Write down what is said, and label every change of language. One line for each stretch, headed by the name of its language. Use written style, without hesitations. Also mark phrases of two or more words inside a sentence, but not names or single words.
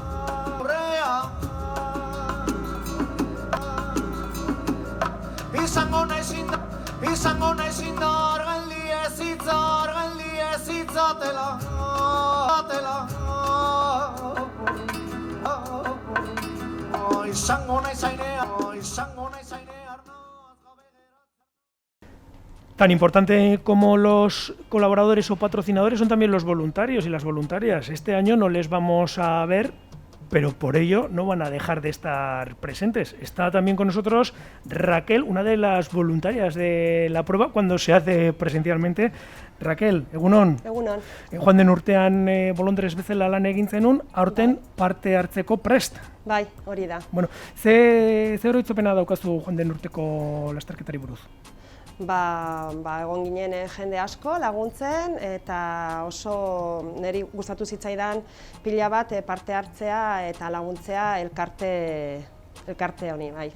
Basque: Izango naiz indar, geldi ez hitzatela. Izango naiz airea.
Spanish: Tan importante como los colaboradores o patrocinadores son también los voluntarios y las voluntarias. Este año no les vamos a ver, pero por ello no van a dejar de estar presentes. Está también con nosotros Raquel, una de las voluntarias de la prueba cuando se hace presencialmente. Raquel,
Basque: egunon. Egunon. Joan den urtean bolondrez bezala lan egin zenun, aurten parte hartzeko prest. Bai, hori da. Bueno, ze oroitzapena daukazu joan den urteko lasterketari buruz? Egon ginen jende asko laguntzen eta oso niri gustatu zitzaidan pila bat parte hartzea eta laguntzea elkarte honi, bai.